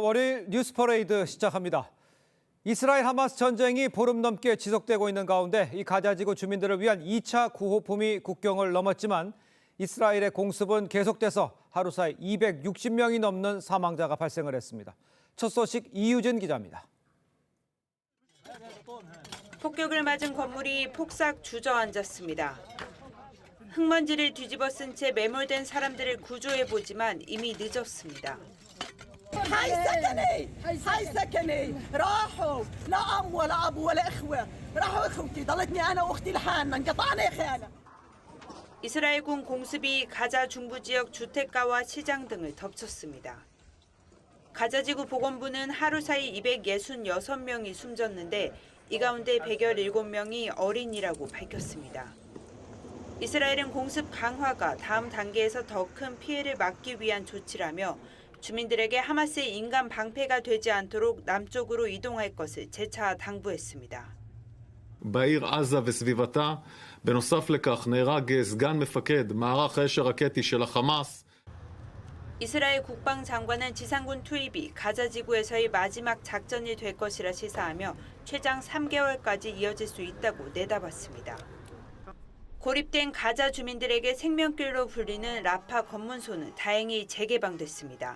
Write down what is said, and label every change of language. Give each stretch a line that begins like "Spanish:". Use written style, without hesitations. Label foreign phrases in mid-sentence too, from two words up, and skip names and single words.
Korean: 월요일 뉴스 퍼레이드 시작합니다. 이스라엘 하마스 전쟁이 보름 넘게 지속되고 있는 가운데 이 가자지구 주민들을 위한 2차 구호품이 국경을 넘었지만 이스라엘의 공습은 계속돼서 하루 사이 260명이 넘는 사망자가 발생을 했습니다. 첫 소식 이유진 기자입니다. 폭격을 맞은 건물이 폭삭 주저앉았습니다. 흙먼지를 뒤집어 쓴 채 매몰된 사람들을 구조해보지만 이미 늦었습니다.
Arabic: هاي سكني هاي سكني راحوا لا ام ولا اب ولا اخوه راحوا اخوتي ضلتني انا واختي لحالنا انقطعنا يا خيانه.
Korean: 이스라엘군 공습이 가자 중부 지역 주택가와 시장 등을 덮쳤습니다. 가자지구 보건부는 하루 사이 266명이 숨졌는데 이 가운데 117명이 어린이라고 밝혔습니다. 이스라엘은 공습 강화가 다음 단계에서 더 큰 피해를 막기 위한 조치라며 주민들에게 하마스의 인간 방패가 되지 않도록 남쪽으로 이동할 것을 재차 당부했습니다.
Hebrew: בעיר עזה וסביבתה, בנוסף לכך נהרג סגן מפקד מערך האש הרקטי של החמאס.
Korean: 이스라엘 국방장관은 지상군 투입이 가자지구에서의 마지막 작전이 될 것이라 시사하며 최장 3개월까지 이어질 수 있다고 내다봤습니다. 고립된 가자 주민들에게 생명길로 불리는 라파 검문소는 다행히 재개방됐습니다.